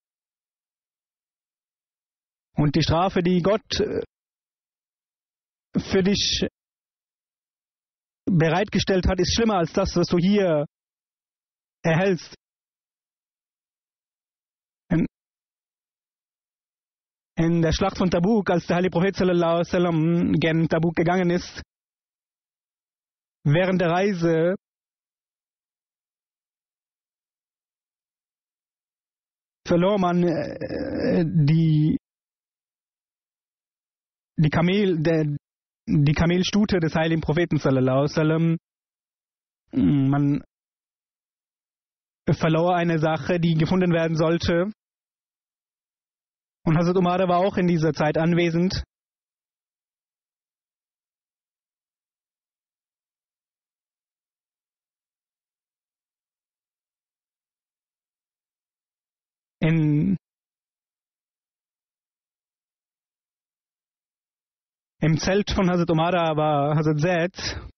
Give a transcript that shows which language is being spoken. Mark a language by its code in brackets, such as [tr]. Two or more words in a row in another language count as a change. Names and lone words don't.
[de] Und die Strafe, die Gott für dich bereitgestellt hat, ist schlimmer als das, was du hier erhältst. In der Schlacht von Tabuk, als der heilige Prophet [ar] صلى الله عليه وسلم [de] gen Tabuk gegangen ist, während der Reise verlor man die Kamelstute des heiligen Propheten [ar] صلى الله عليه وسلم. [de] Man verlor eine Sache, die gefunden werden sollte. Und Hazrat Umara war auch in dieser Zeit anwesend. Im Zelt von Hazrat Umara war Hazrat Zaid.